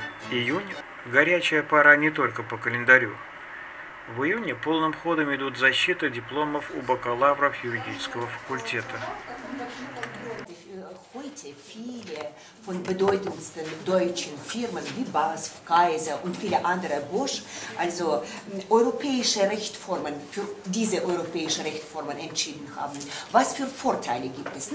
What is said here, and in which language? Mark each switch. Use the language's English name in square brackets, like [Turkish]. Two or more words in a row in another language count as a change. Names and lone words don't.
[Russian] Июнь – горячая пора не только по календарю. В июне полным ходом идут защиты дипломов у бакалавров юридического факультета. [German] Heute viele von bedeutendsten deutschen Firmen wie BASF, Kaiser und viele andere Bosch, also europäische Rechtsformen für diese europäische Rechtsformen entschieden haben. Was für Vorteile gibt es?